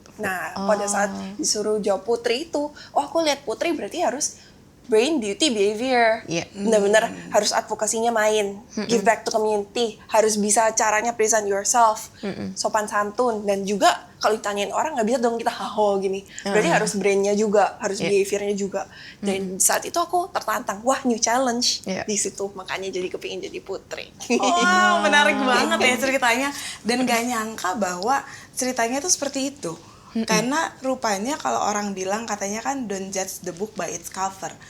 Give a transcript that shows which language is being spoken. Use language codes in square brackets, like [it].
[id] Nah, pada saat disuruh jawab Putri itu, oh aku lihat Putri berarti harus [en] brain, beauty, behavior. [id] Benar-benar harus advokasinya main. [en] Give back to community. [id] Harus bisa caranya [en] present yourself. [id] Sopan santun. Dan juga kalau ditanyain orang nggak bisa dong kita haho gini. Berarti harus brainnya juga. Harus behaviornya juga. Dan saat itu aku tertantang. Wah, [en] new challenge. [id] Di situ. Makanya jadi kepingin jadi Putri. Wow, menarik banget ya ceritanya. Dan gak nyangka bahwa ceritanya tuh seperti itu. Karena rupanya kalau orang bilang katanya kan [en] don't judge the book by its cover.